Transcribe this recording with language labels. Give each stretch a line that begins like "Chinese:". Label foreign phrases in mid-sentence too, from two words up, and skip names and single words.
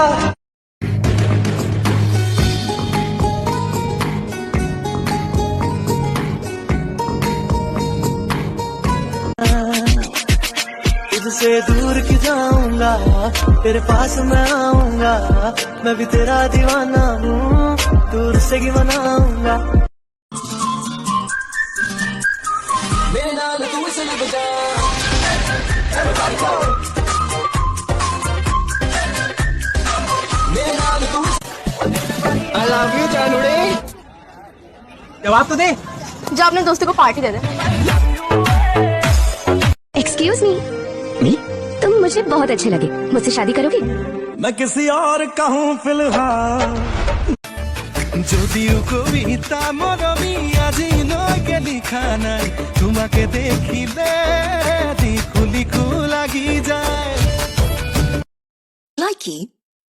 Hindi: तुझसे दूर की जाऊंगा, तेरे पास मैं आऊंगा, मैं भी तेरा दीवाना हूँ, दूर से ही मनाऊंगा।
Punjabi: मेरे नाल तू से लग जा, मेरे नाल तू।
English: I love you
Hindi: जानूड़े, जवाब तो दे। जा अपने दोस्तों को पार्टी दे दे।
English: excuse me,
Hindi: तुम मुझे बहुत अच्छे लगे, मुझसे शादी करोगे? मैं किसी और का हूँ फिलहाल।
Assamese: যদিও কবিতা মরমী আজিলৈকে লিখা নাই, তোমাকে দেখিলে লিখো লিখো লাগি যায়।
English: Likey